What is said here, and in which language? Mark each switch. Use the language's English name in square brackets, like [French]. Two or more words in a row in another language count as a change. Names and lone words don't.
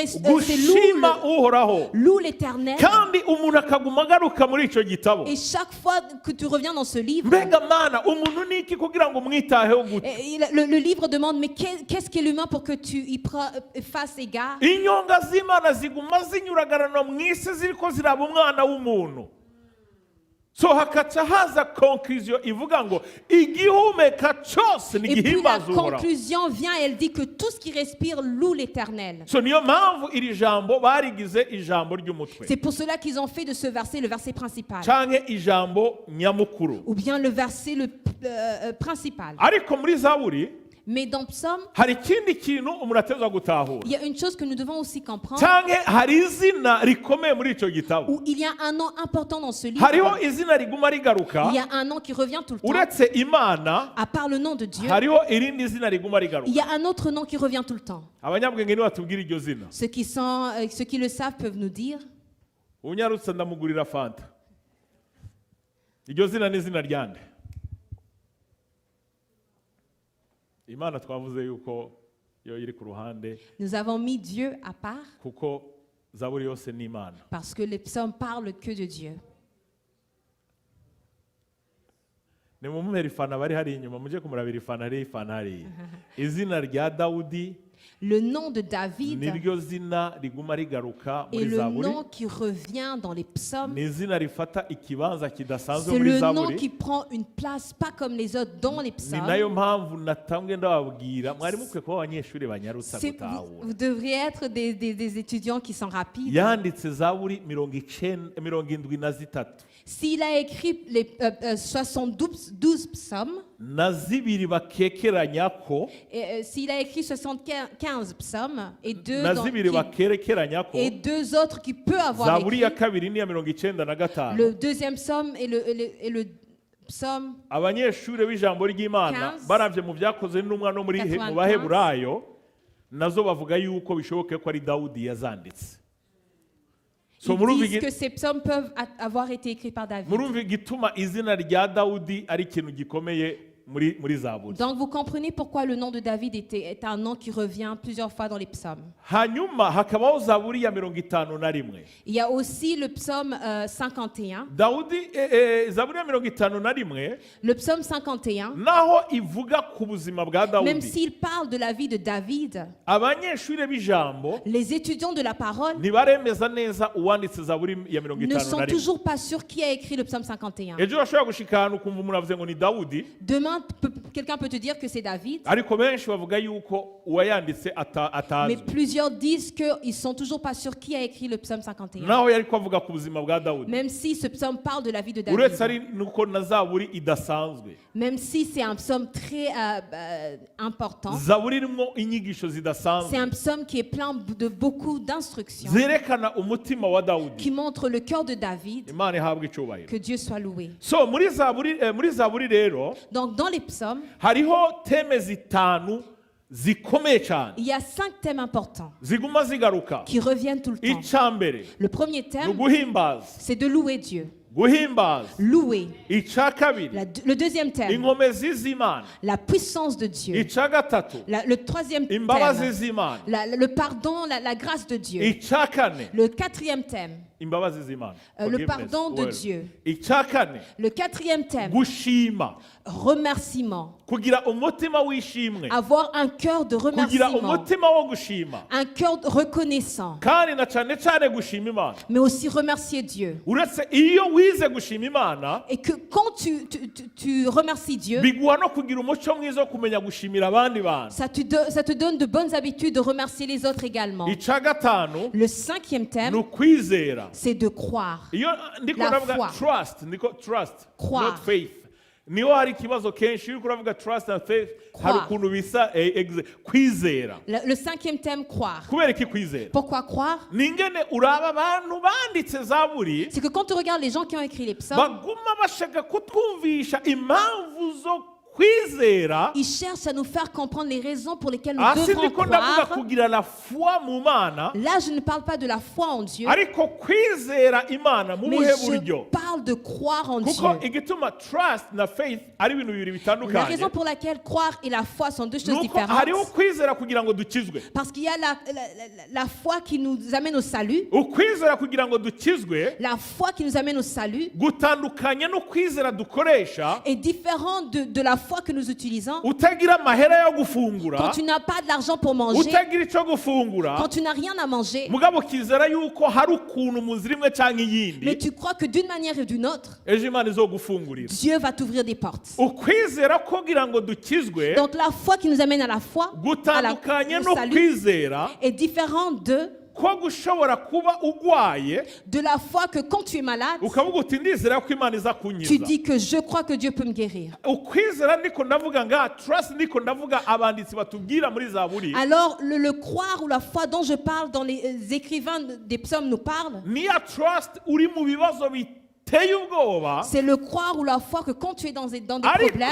[Rundi] gushima uhoraho, [French] loue l'Éternel. [Rundi] kandi umuntu akaguma agaruka muri icyo gitabo. [French] Et chaque fois que tu reviens dans ce livre, [Rundi] Mbega mana umuntu niki kugira ngo mwitaheho gute? [French] et le livre demande, mais qu'est-ce qu'est l'humain pour que tu y fasses égard? [Rundi] Inyonga z'Imana ziguma zinyuragarana mu isi ziriko ziraba umwana w'umuntu. So hakaca haza conclusion ivuga ngo igihumeka cyose ni [French] Et puis la [Rundi] gihimbaza uhoraho. [French] conclusion vient, elle dit que tout ce qui respire loue l'Éternel. [Rundi] So niyo mpamvu iri jambo barigize ijambo ry'umutwe [French] C'est pour cela qu'ils ont fait de ce verset le verset principal. [Rundi] canke ijambo nyamukuru. [French] Ou bien le verset principal. [Rundi] Ariko muri Zaburi [French] Mais dans Psaume, [Rundi] hari ikindi kintu umuntu ateza gutahura, [French] il y a une chose que nous devons aussi comprendre, [Rundi] canke hari izina rikomeye muri icyo gitabo. [French] où il y a un nom important dans ce livre. [Rundi] Hariho izina riguma rigaruka [French] Il y a un nom qui revient tout le temps. [Rundi] uretse Imana, [French] À part le nom de Dieu, [Rundi] hariho irindi zina riguma [French] il [Rundi] rigaruka. [French] y a un autre nom qui revient tout le temps. [Rundi] Abanyabwenge nibo batubwira iryo zina. [French] Ceux qui le savent peuvent nous dire. [Rundi] Unyarutse ndamugurira fanta. Iryo zina ni izina ryande? Imana twavuze yuko yo iri ku ruhande [French] Nous avons mis Dieu à part [Rundi] kuko Zaburi yose ni Imana. [French] parce que les psaumes parlent que de Dieu. [Rundi] Ni mumumera ifana bari hari inyuma muje kumurabira ifana hari ifana hari. Izina rya Dawudi [French] Le nom de David [Rundi] niryo zina riguma rigaruka [French] est [Rundi] muri [French] le [Rundi] zaburi, [French] nom qui revient dans les psaumes. [Rundi] ni izina rifata ikibanza kidasanzwe [French] C'est [Rundi] muri [French] le nom [Rundi] zaburi. [French] qui prend une place pas comme les autres dans les [Rundi] Ni [French] psaumes. [Rundi] nayo mpamvu natambwe ndababwira mwari mukwiye kuba abanyeshuri banyarutsa [French] Vous [Rundi] gutahura. [French] devriez être des étudiants qui sont rapides. [Rundi] Yanditse zaburi 73 [French] S'il a écrit les 72 psaumes, [Rundi] na zibiri bakekeranya ko, [French] et, s'il a écrit 75 psaumes et [Rundi] na zibiri bakerekeranya ko, [French] deux autres qui peut avoir [Rundi] zaburi ya [French] écrit, [Rundi] kabiri ni ya 95. [French] le deuxième psaume et le psaume [Rundi] Abanyeshuri b'ijambo ry'Imana [French] 15, [Rundi] baravye mu byakoze n'umwa no muri [French] 95. [Rundi] mu Baheburayo nazo bavuga yuko bishoboke ko ari Dawudi yazanditse. So [French] ils disent que ces psaumes peuvent avoir été écrits par David. [Rundi] murumva igituma izina rya Dawudi ari ikintu gikomeye muri zaburi. [French] Donc vous comprenez pourquoi le nom de David est un nom qui revient plusieurs fois dans les psaumes. [Rundi] Hanyuma hakabaho zaburi ya 51. [French] Il y a aussi le psaume 51. [Rundi] Dawudi zaburi ya 51 [French] Le psaume 51, [Rundi] naho ivuga ku buzima bwa [French] même [Rundi] Dawudi, [French] s'il parle de la vie de David, [Rundi] abanyeshuri b'ijambo [French] les étudiants de la parole [Rundi] ntibaremeza neza uwanditse zaburi ya [French] ne sont [Rundi] 51. [French] toujours pas sûrs qui a écrit le psaume 51. [Rundi] Ejo bashobora gushika ahantu ukumva umuntu avuze ngo ni Dawudi, [French] Demain, quelqu'un peut te dire que c'est David, [Rundi] ariko benshi bavuga yuko uwayanditse [French] mais [Rundi] atazwi. [French] plusieurs disent qu'ils sont toujours pas sûrs qui a écrit le psaume 51. [Rundi] Naho yari kuvuga ku buzima bwa Dawudi, [French] Même si ce psaume parle de la vie de [Rundi] uretse [French] David, [Rundi] ari nuko na zaburi idasanzwe. [French] même si c'est un psaume très important, [Rundi] Zaburi irimo inyigisho [French] c'est [Rundi] zidasanzwe [French] un psaume qui est plein de beaucoup d'instructions, [Rundi] zerekana umutima wa Dawudi. [French] qui montre le cœur de David. [Rundi] Imana ihabwe icyubahiro. [French] Que Dieu soit loué. [Rundi] So muri zaburi rero [French] Donc dans les psaumes, [Rundi] hariho teme zitanu zikomeye cyane [French] il y a 5 thèmes importants [Rundi] ziguma zigaruka. [French] qui reviennent tout le temps. [Rundi] Icyambere [French] Le premier [Rundi] ni [French] thème, [Rundi] uguhimbaza, [French] c'est de louer Dieu. [Rundi] guhimbaza. [French] Louer. [Rundi] Icya kabiri [French] Le deuxième thème, [Rundi] inkomezi z'Imana. [French] la puissance de Dieu. [Rundi] Icya gatatu [French] Le troisième thème, [Rundi] imbabazi z'Imana. [French] le pardon, la grâce de Dieu. [Rundi] Icya kane [French] Le quatrième thème, [Rundi] imbabazi z'Imana. [French] le [English] Forgiveness, [French] pardon de [English] well. [French] Dieu. [Rundi] Icya kane [French] Le quatrième thème, [Rundi] gushima, [French] remerciement. [Rundi] kugira umutima w'ishimwe, [French] Avoir un cœur de [Rundi] kugira [French] remerciement. [Rundi] umutima wo gushima, [French] Un cœur reconnaissant. [Rundi] kandi na cyane cyane gushima Imana. [French] Mais aussi remercier Dieu. [Rundi] Uretse iyo wize gushima Imana, [French] Et que quand tu remercies Dieu, [Rundi] biguha no kugira umuco mwiza wo kumenya gushimira abandi bantu. [French] ça te donne de bonnes habitudes de remercier les autres également. [Rundi] Icya gatanu [French] Le cinquième [Rundi] ni [French] thème, [Rundi] ukwizera. [French] c'est de croire. [Rundi] Iyo ndiko [French] La [Rundi] ndavuga [French] foi. [English] trust, [French] Croire. [English] not faith. [Rundi] Niho hari ikibazo kenshi iyo uravuga [English] trust and faith, [Rundi] hari [French] Croire. [Rundi] ukuntu bisa kwizera. [French] Le cinquième thème, croire. [Rundi] Kubera iki kwizera? [French] Pourquoi croire? [Rundi] Ni ingene uraba abantu banditse zaburi [French] C'est que quand tu regardes les gens qui ont écrit les psaumes, [Rundi] baguma bashaka kutwumvisha impamvu zo kwizera. [French] ils cherchent à nous faire comprendre les raisons pour lesquelles nous [Rundi] Hasi [French] devrons [Rundi] ndiko ndavuga [French] croire. [Rundi] kugira [French] la foi [Rundi] mu Mana, [French] Là, je ne parle pas de la foi en Dieu, [Rundi] ariko kwizera Imana mu [French] mais [Rundi] buhe [French] je [Rundi] buryo? [French] parle de croire en [Rundi] Kuko [French] Dieu. [Rundi] igituma trust na faith ari ibintu bibiri [French] La [Rundi] bitandukanye. [French] raison pour laquelle croire et la foi sont deux choses [Rundi] Nuko hariho [French] différentes. [Rundi] kwizera kugira ngo dukizwe. [French] Parce qu'il y a la foi qui nous amène au salut, [Rundi] Ukwizera kugira ngo dukizwe [French] la foi qui nous amène au salut [Rundi] gutandukanye no kwizera dukoresha [French] est différente de la foi que nous utilisons. [Rundi] utagira amahera yo [French] Quand [Rundi] gufungura, [French] tu n'as pas de l'argent pour manger, [Rundi] utagira icyo gufungura, [French] quand tu n'as rien à manger, [Rundi] mugabo ukizera yuko hari ukuntu mu nzira imwe cyangwa [French] mais [Rundi] iyindi [French] tu crois que d'une manière ou d'une autre, [Rundi] ejo Imana izogufungurira. [French] Dieu va t'ouvrir des portes. [Rundi] Ukwizera kugira ngo dukizwe [French] Donc la foi qui nous amène à la foi, [Rundi] gutandukanye [French] au [Rundi] no [French] salut, [Rundi] kwizera [French] est différente [Rundi] ko gushobora kuba ugwaye [French] de la foi que quand tu es malade, [Rundi] ukavuga uti ndizera ko Imana iza [French] tu [Rundi] kunkiza. [French] dis que je crois que Dieu peut me guérir. [Rundi] Ukwizera ndiko ndavuga nga trust ndiko ndavuga abanditsi batubwira muri zaburi [French] Alors le croire ou la foi dont je parle, dans les écrivains des psaumes nous parlent, [Rundi] niya trust uri mu bibazo biteye ubwoba, [French] c'est le croire ou la foi que quand tu es dans des [Rundi] ariko [French] problèmes,